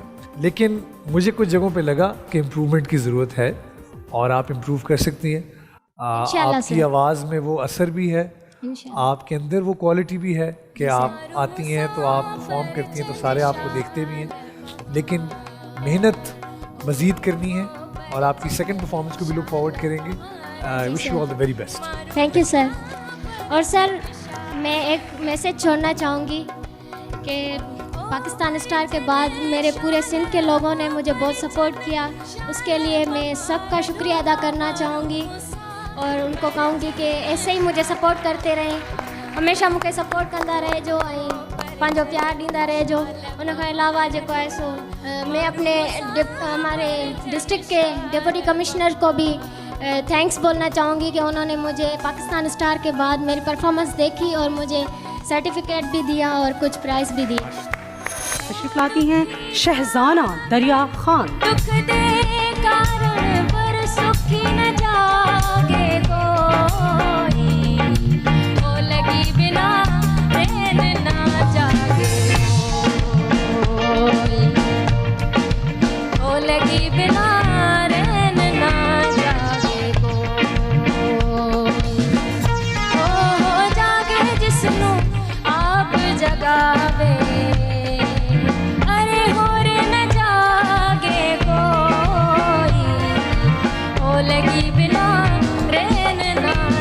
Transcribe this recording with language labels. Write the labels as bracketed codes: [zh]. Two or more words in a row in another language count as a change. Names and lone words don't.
[ur] لیکن مجھے کچھ جگہوں پہ لگا کہ امپروومنٹ کی ضرورت ہے اور آپ امپروو کر سکتی ہیں. آپ کی آواز میں وہ اثر بھی ہے، آپ کے اندر وہ کوالٹی بھی ہے کہ آپ آتی ہیں تو آپ پرفارم کرتی ہیں تو سارے آپ کو دیکھتے بھی ہیں، لیکن محنت مزید کرنی ہے اور آپ کی سیکنڈ پرفارمنس کو بھی [en] look forward [ur] करेंगे। [en] wish you all the very best. thank you sir. [ur] اور سر، میں ایک میسج چھوڑنا چاہوں گی کہ پاکستان سٹار کے بعد میرے پورے سندھ کے لوگوں نے مجھے بہت سپورٹ کیا، اس کے لیے میں سب کا شکریہ ادا کرنا چاہوں گی اور ان کو کہوں گی کہ ایسے ہی مجھے سپورٹ کرتے رہیں, [sd] हमेशा मूंखे सपोर्ट कंदा रहे जो, पंहिंजो प्यार ॾींदा रहे जो। उनखां अलावा जेको आहे सो [ur] میں اپنے ہمارے ڈسٹرکٹ کے ڈپٹی کمشنر کو بھی تھینکس بولنا چاہوں گی کہ انہوں نے مجھے پاکستان سٹار کے بعد میری پرفارمنس دیکھی اور مجھے سرٹیفکیٹ بھی دیا اور کچھ پرائز بھی دیا. تشریف لاتی ہیں شہزانہ دریا خان. [pa] دکھ دے کارن پر سکھی نہ جاگے کوئی، او لگی بنا رین نا جاگے کوئی، او لگی بنا رین نا جاگے کوئی، او جاگے جس نوں آپ جگاوے، ارے ہور نہ جاگے کوئی، او لگی بنا رین نا